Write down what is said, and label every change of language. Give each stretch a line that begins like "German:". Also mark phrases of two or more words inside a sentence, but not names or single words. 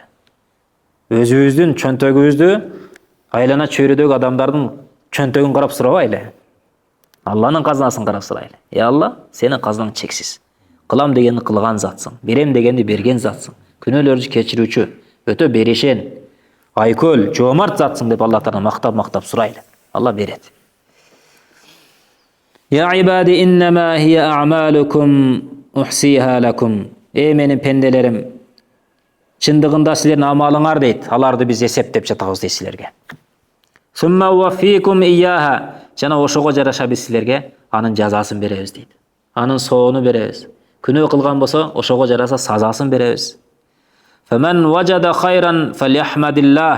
Kyrgyz: Өзүбүздүн чөнтөгүбүздү айлана чөйрөдөгү адамдардын чөнтөгүн карап сурабайлы. Алланын казынасын карап сурайлы. Алла, сенин казынаң чексиз. Кылам дегенди кылган затсың. Берем дегенди берген затсың. Күнөөлөрдү кечирүүчү, өтө берешен, айкөл, жоомарт затсың деп Аллах Тааланы мактап сурайлы. Алла берет.
Arabic: يا عبادي إنما هي أعمالكم أحصيها لكم.
Kyrgyz: Менин пенделерим, чындыгында силердин амалыңар дейт. Аларды биз эсептеп жатабыз дейт силерге.
Arabic: ثم أوفيكم إياها.
Kyrgyz: Жана ошого жараша биз силерге анын жазасын беребиз дейт. Анын соону беребиз. Күнөө кылган болсо, ошого жараса сазасын беребиз.
Arabic: فمن وجد خيرا فليحمد الله.